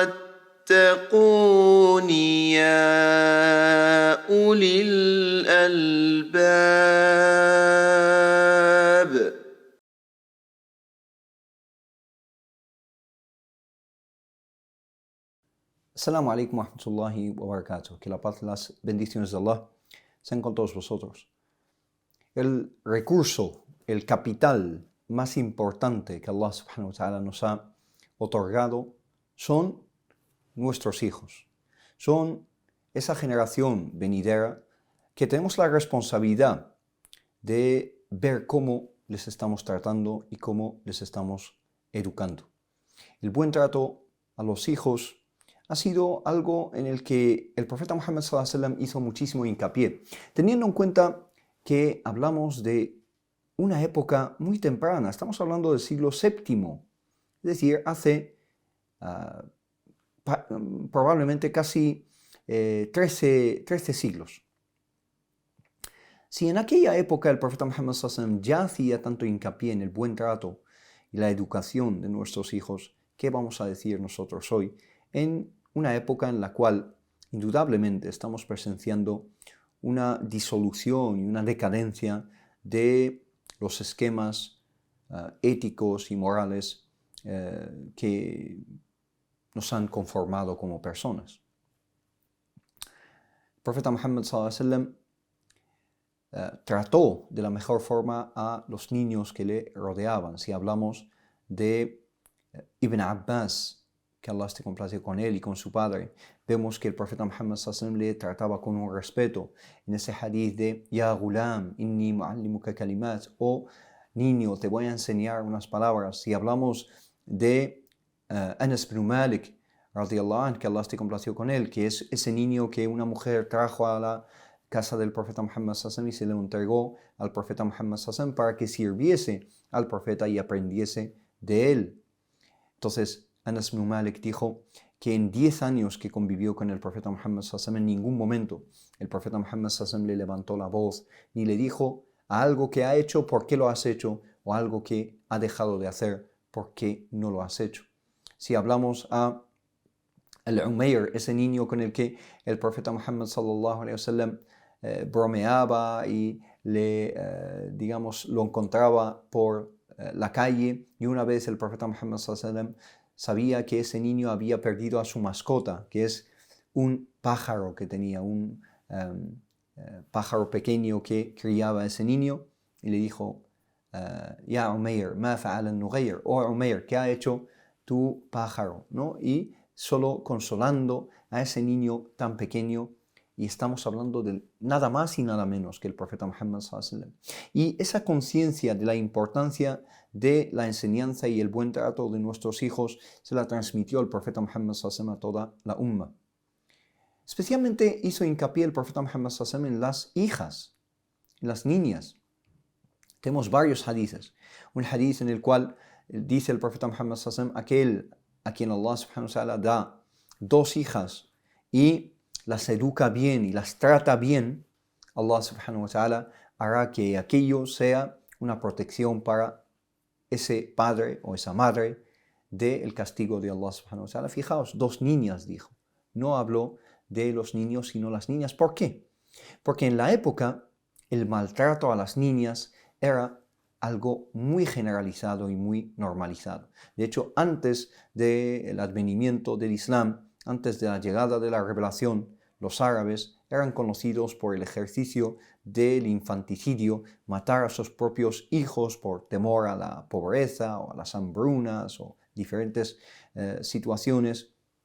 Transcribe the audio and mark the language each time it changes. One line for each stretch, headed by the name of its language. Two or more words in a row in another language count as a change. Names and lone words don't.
Arabic: واتقون يا أولي الألباب. السلام عليكم ورحمة الله وبركاته.
Spanish: Que la paz y las bendiciones de Allah sean con todos vosotros. El recurso, el capital más importante que Allah
Arabic: سبحانه وتعالى
Spanish: nos ha otorgado son nuestros hijos. Son esa generación venidera que tenemos la responsabilidad de ver cómo les estamos tratando y cómo les estamos educando. El buen trato a los hijos ha sido algo en el que el profeta Muhammad
Arabic: صلى الله عليه وسلم
Spanish: hizo muchísimo hincapié, teniendo en cuenta que hablamos de una época muy temprana, estamos hablando del siglo VII, es decir, hace probablemente casi 13 siglos. Si en aquella época el profeta Muhammad
Arabic: صلى الله عليه وسلم
Spanish: ya hacía tanto hincapié en el buen trato y la educación de nuestros hijos, ¿qué vamos a decir nosotros hoy? En una época en la cual indudablemente estamos presenciando una disolución y una decadencia de los esquemas éticos y morales que nos han conformado como personas. El profeta Muhammad
Arabic: صلى الله عليه وسلم
Spanish: trató de la mejor forma a los niños que le rodeaban. Si hablamos de Ibn Abbas, que Allah esté complacido con él y con su padre, vemos que el profeta Muhammad
Arabic: صلى الله عليه وسلم
Spanish: le trataba con un respeto. En ese hadith de
Arabic: يا غلام إني معلمك كلمات,
Spanish: o niño, te voy a enseñar unas palabras. Si hablamos de Anas bin Malik,
Arabic: رضي الله عنه,
Spanish: que Allah esté complacido con él, que es ese niño que una mujer trajo a la casa del profeta Muhammad
Arabic: صلى الله عليه وسلم
Spanish: y se le entregó al profeta Muhammad
Arabic: صلى الله عليه وسلم
Spanish: para que sirviese al profeta y aprendiese de él. Entonces, Anas bin Malik dijo que en 10 años que convivió con el profeta Muhammad
Arabic: صلى الله عليه وسلم,
Spanish: en ningún momento el profeta Muhammad
Arabic: صلى الله عليه وسلم
Spanish: le levantó la voz, ni le dijo a algo que ha hecho, ¿por qué lo has hecho? O algo que ha dejado de hacer, ¿por qué no lo has hecho? Si hablamos a Al-Umayr, ese niño con el que el profeta Muhammad
Arabic: صلى الله عليه وسلم
Spanish: bromeaba y lo encontraba por la calle, y una vez el profeta Muhammad
Arabic: صلى الله عليه وسلم
Spanish: sabía que ese niño había perdido a su mascota, que es un pájaro que tenía, un pájaro pequeño que criaba ese niño, y le dijo,
Arabic: يا عمير ما فعل النغير, oh Umayr,
Spanish: ¿qué ha hecho tu pájaro? ¿No? Y solo consolando a ese niño tan pequeño, y estamos hablando de nada más y nada menos que el profeta Muhammad
Arabic: صلى الله عليه وسلم.
Spanish: Y esa conciencia de la importancia de la enseñanza y el buen trato de nuestros hijos se la transmitió el profeta Muhammad
Arabic: صلى الله عليه وسلم
Spanish: a toda la umma. Especialmente hizo hincapié el profeta Muhammad
Arabic: صلى الله عليه وسلم
Spanish: en las hijas, en las niñas. Tenemos varios hadiths. Un hadith en el cual dice el profeta Muhammad
Arabic: صلى الله عليه وسلم,
Spanish: aquel a quien Allah
Arabic: سبحانه وتعالى
Spanish: da 2 hijas y las educa bien y las trata bien, Allah
Arabic: سبحانه وتعالى
Spanish: hará que aquello sea una protección para ese padre o esa madre del castigo de Allah
Arabic: سبحانه وتعالى.
Spanish: Fijaos, 2 niñas dijo. No habló de los niños sino las niñas. ¿Por qué? Porque en la época el maltrato a las niñas era algo muy generalizado y muy normalizado. De hecho, antes del advenimiento del Islam, antes de la llegada de la revelación, los árabes eran conocidos por el ejercicio del infanticidio, matar a sus propios hijos por temor a la pobreza o a las hambrunas o diferentes situaciones.